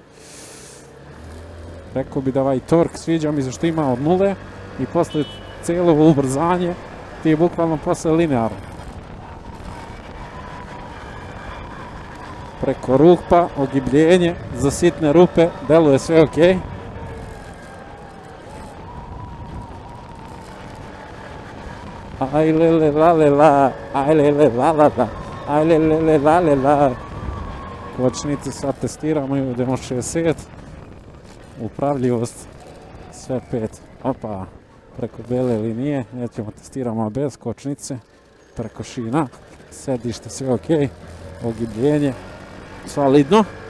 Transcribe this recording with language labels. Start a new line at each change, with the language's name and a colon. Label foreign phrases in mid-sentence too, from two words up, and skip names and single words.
Serbian: Rekao bi da ovaj tork sviđa mi se što ima od nule i posle cijelo ubrzanje ti je bukvalno posle linearno. Preko rupa, ogibljenje, za sitne rupe, deluje sve ok. Aj lele lale la, aj lele la la la, aj lele lale la. Kočnice sad testiramo, idemo 60. Upravljivost, sve 5. Opa, preko bele linije, nećemo testiramo bez kočnice. Preko šina, sedište sve ok, ogibljenje, solidno.